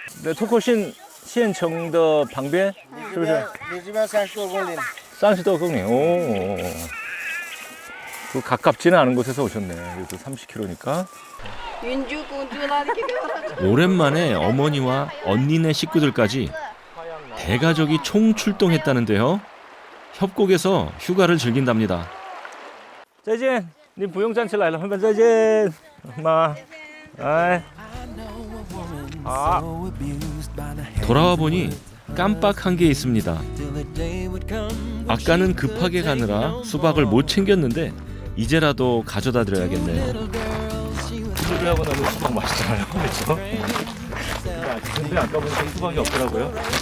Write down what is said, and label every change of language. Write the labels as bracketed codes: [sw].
[zh] 对，托克县城的旁边，是不是？离这边30多公里。 30多公里.오. [ko] 그 가깝지는 않은 곳에서 오셨네. 그래도 30km니까. 오랜만에 어머니와 언니네 식구들까지 대가족이 총 출동했다는데요. 협곡에서 휴가를 즐긴답니다. [zh] 再见，你不用站起来了，再见，妈，哎，好。 [ko] 돌아와 보니 깜빡한 게 있습니다. 아까는 급하게 가느라 수박을 못 챙겼는데 이제라도 가져다 드려야겠네요. 수박하고 나면 수박 맛있잖아요, 그렇죠? 근데 아까 보니까 수박이 없더라고요.